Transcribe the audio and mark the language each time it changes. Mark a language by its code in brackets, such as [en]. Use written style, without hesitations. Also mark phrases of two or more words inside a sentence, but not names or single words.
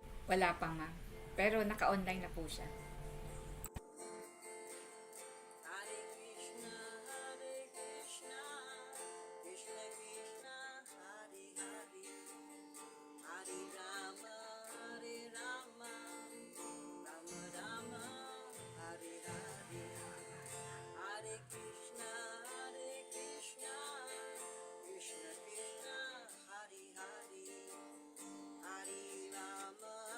[tl] Wala pa, ma'am. Pero naka-online na po siya. [sa] Hare Krishna, Krishna Krishna, Hare Hare, Hare Rama, Rama Rama, Hare Hare, Hare Krishna, Krishna Krishna, Hare Hare, Hare Rama,